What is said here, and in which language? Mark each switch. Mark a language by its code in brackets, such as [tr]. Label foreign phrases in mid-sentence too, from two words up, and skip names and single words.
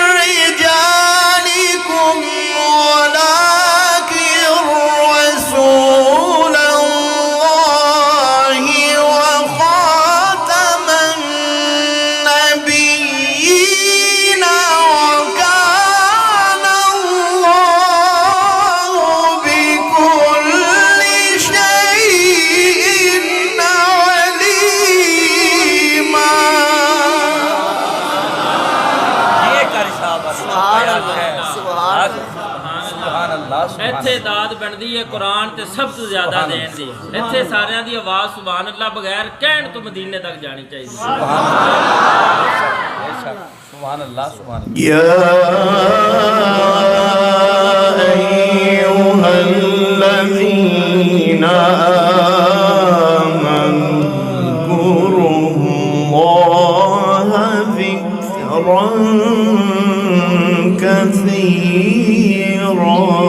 [ar] رجالكم ولكن رسول الله وخاتم النبيين وكان الله بكل شيء عليما. [pa] ਇੱਥੇ ਦਾਦ ਬਣਦੀ ਹੈ ਕੁਰਾਨ ਤੇ ਸਭ ਤੋਂ ਜ਼ਿਆਦਾ ਦੇਣ ਦੀ। ਇੱਥੇ ਸਾਰਿਆਂ ਦੀ ਆਵਾਜ਼ سبحان الله ਬਗੈਰ ਕਹਿਣ ਤੋਂ ਮਦੀਨੇ ਤੱਕ ਜਾਣੀ ਚਾਹੀਦੀ ਹੈ। [ar] سبحان الله سبحان يا أيها الذين آمنوا اذكروا الله ذكرا كثيرا.